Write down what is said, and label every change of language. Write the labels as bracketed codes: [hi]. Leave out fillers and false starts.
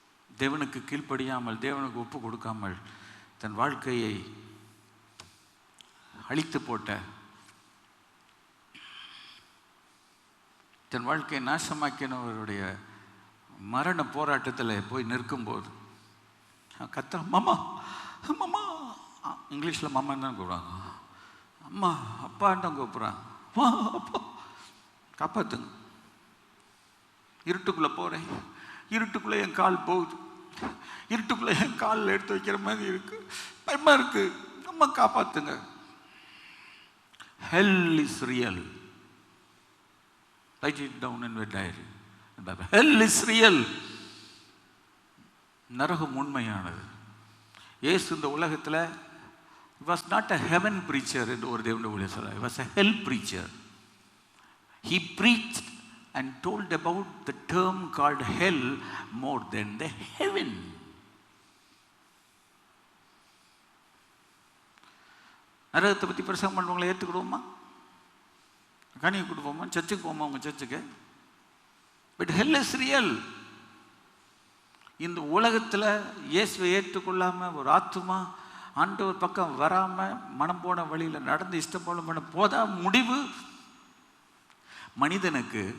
[ta] தேவனுக்கு கீழ்ப்படியாமல், தேவனுக்கு ஒப்பு கொடுக்காமல் தன் வாழ்க்கையை அழித்து போட்ட, தன் வாழ்க்கையை நாசமாக்கினவருடைய மரண போராட்டத்தில் போய் நிற்கும்போது கத்த மாமா மாமா, இங்கிலீஷில் மாமான்னு தான் கூப்பிடுவாங்க, அம்மா அப்பான்னு தான் கூப்பிட்றாங்க, அப்பா காப்பாற்றுங்க, இருட்டுக்குள்ளே போகிறேன், இருட்டுக்குள்ளே என் கால் போகுது, இருட்டுக்குள்ளே என் காலில் எடுத்து வைக்கிற மாதிரி இருக்கு, பயமாக இருக்கு, அம்மா காப்பாற்றுங்க. [en] Hell is real. Write it down in your diary. Hell is real. [ta] நரகம் உண்மையானது. இயேசு இந்த உலகத்தில் [en] was not a heaven preacher [ta] என்று ஒரு தேவனுடைய ஊழியர் சொல்றார். [en] He was a hell preacher. He preached and told about the term called hell more than the heaven. [ta] நரகத்தை பற்றி பிரசங்கம் பண்ணுறவங்களை ஏற்றுக்கிடுவோமா? கனியை கொடுப்போமா? சர்ச்சுக்கு போமா? உங்கள் சர்ச்சுக்கு. But [en] Hell is real. [ta] இந்த உலகத்தில் இயேசுவை ஏற்றுக்கொள்ளாமல் ஒரு ஆத்துமா ஆண்டவர் பக்கம் வராமல் மனம் போன வழியில் நடந்து இஷ்டம் போல பண்ண போதா முடிவு மனிதனுக்கு.